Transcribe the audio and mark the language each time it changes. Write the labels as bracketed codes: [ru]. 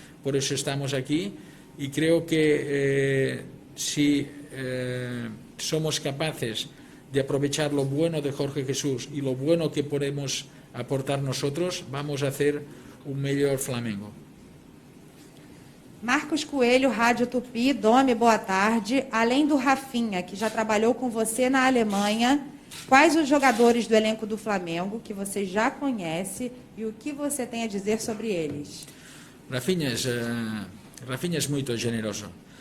[es] Por eso estamos aquí, y creo que si somos capaces de aprovechar lo bueno de Jorge Jesús y lo bueno que podemos aportar nosotros, vamos a hacer un mejor Flamengo. [pt] Marcos Coelho, Rádio Tupi. Domi, boa tarde. Além do Rafinha, que já trabalhou com você na Alemanha, quais os jogadores do elenco do Flamengo que você já conhece e o que você tem a dizer sobre eles? [es] Rafinha es muy generoso.